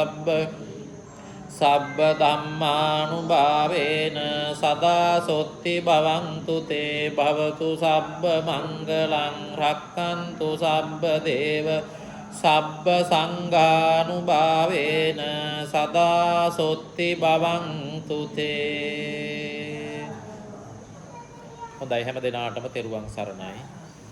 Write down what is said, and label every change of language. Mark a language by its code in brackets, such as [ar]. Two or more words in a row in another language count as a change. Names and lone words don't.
[pi] සබ්බ ධම්මානුභාවේන සදා සොත්ති භවන්තු තේ භවතු සබ්බ මංගලං රක්칸තු සබ්බ දේව සබ්බ සංඝානුභාවේන සදා සොත්ති භවන්තු තේ. [si] හොඳයි හැම දිනාටම තෙරුවන් සරණයි.